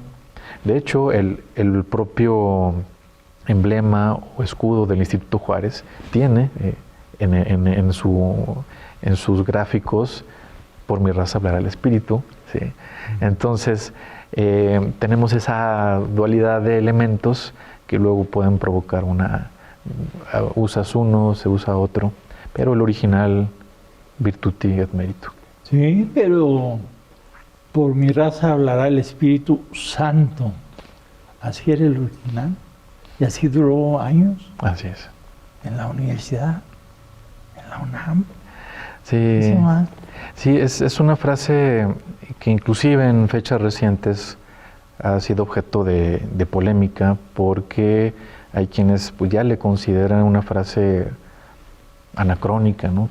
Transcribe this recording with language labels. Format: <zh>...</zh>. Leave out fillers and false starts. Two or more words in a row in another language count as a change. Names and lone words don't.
<es>De hecho, el propio emblema o escudo del Instituto Juárez tiene en sus gráficos, por mi raza hablar al espíritu, ¿sí? Entonces, tenemos esa dualidad de elementos que luego pueden provocar usas uno, se usa otro, pero el original,</es> <la>virtuti et merito.</la> <es>Sí, pero por mi raza hablará el Espíritu Santo. Así era el original, y así duró años. Así es. En la universidad, en la UNAM. Sí, es una frase que inclusive en fechas recientes ha sido objeto de polémica, porque hay quienes pues, ya le consideran una frase anacrónica, ¿no?</es>